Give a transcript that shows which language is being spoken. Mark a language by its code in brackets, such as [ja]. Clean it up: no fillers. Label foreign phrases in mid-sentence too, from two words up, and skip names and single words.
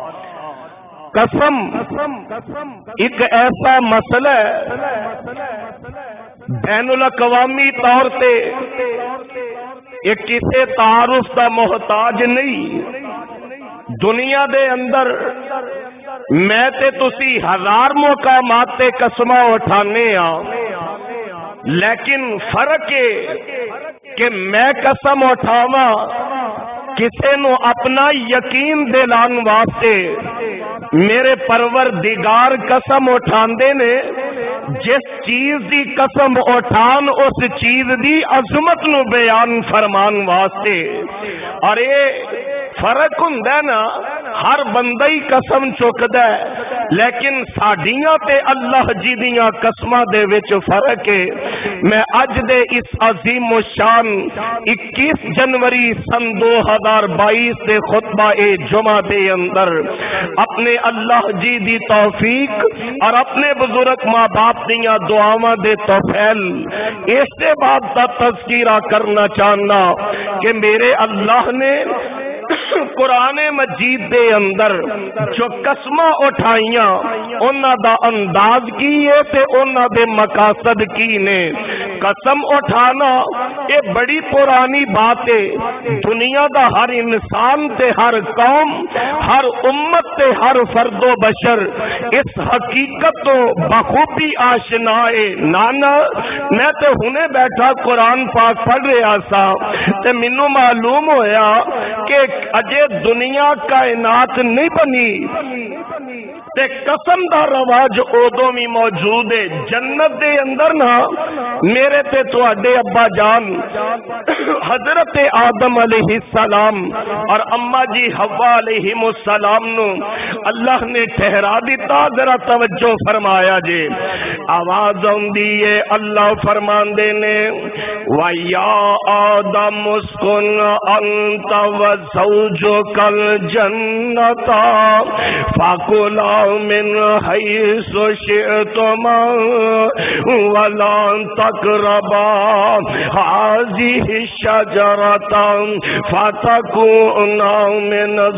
[pa] قسم ایک ایسا مسئلہ ہے بین الاقوامی طور تے ایک کسی تعارف دا محتاج نہیں۔ دنیا دے اندر میں تے تسی 1000 مقامات تے قسمہ اٹھانے ہاں، لیکن فرق ہے کہ میں قسم اٹھاواں کسے نو اپنا یقین دلان واسطے، میرے پروردگار قسم اٹھاندے نے جس چیز دی قسم اٹھان اس چیز دی عظمت نو بیان فرمان واسطے۔ اور یہ فرق ہوندا ہے نا، ہر بندہ ہی قسم چکدا ہے، لیکن ساڈیاں تے اللہ جی دیاں قسماں دے وچ فرق ہے۔ میں اج دے اس عظیم الشان 21 جنوری سن 2022 دے خطبہ جمعہ دے اندر اپنے اللہ جی دی توفیق اور اپنے بزرگ ماں باپ دیاں دعاواں دے توفیل اس کے بعد دا تذکرہ کرنا چاہنا کہ میرے اللہ نے قرآن مجید دے اندر جو قسمہ اٹھائیاں انہاں دا انداز کی ہے تے انہاں دے مقاصد کی نے۔ قسم اٹھانا یہ بڑی پرانی بات ہے، دنیا دا ہر انسان تے ہر قوم، ہر امت تے ہر فرد و بشر اس حقیقت تو بخوبی آشنا ہے۔ نانا میں تے ہنے بیٹھا قرآن پاک پڑھ رہا سا تے منو معلوم ہویا کہ اجے دنیا کائنات نہیں بنی تے قسم دا رواج ادو بھی موجود ہے۔ جنت دے اندر نا میرے تے تواڈے ابا جان حضرت آدم علیہ السلام اور اما جی حوا علیہ السلام نو اللہ نے ٹھہرا دیتا۔ ذرا توجہ فرمایا جے، آواز آندی ہے اللہ فرماندے نے [ar] وَيَا آدَمُ اسْكُنْ أَنْتَ وَزَوْجُكَ الْجَنَّةَ فَكُلَا مِنْ حَيْثُ شِئْتُمَا وَلَا تَقْرَبَا هَٰذِهِ الشَّجَرَةَ فَتَكُونَا مِنَ